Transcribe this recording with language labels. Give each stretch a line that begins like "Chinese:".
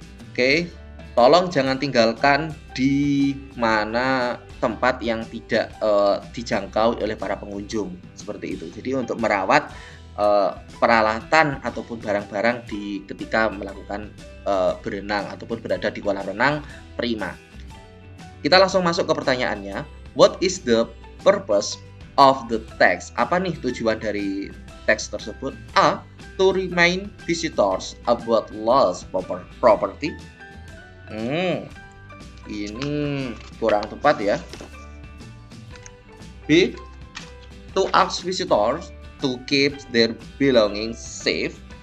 Indonesian: Oke, tolong jangan tinggalkan di mana tempat yang tidak dijangkau oleh para pengunjung, seperti itu. Jadi untuk merawat peralatan ataupun barang-barang ketika melakukan berenang ataupun berada di kolam renang Prima. Kita langsung masuk ke pertanyaannya.
English: What is the purpose of the text?
Indonesian: Apa nih tujuan dari teks tersebut? A.
English: To remind visitors about lost property.
Indonesian: Ini kurang tepat ya.
English: B. To ask visitors to keep their belongings safe.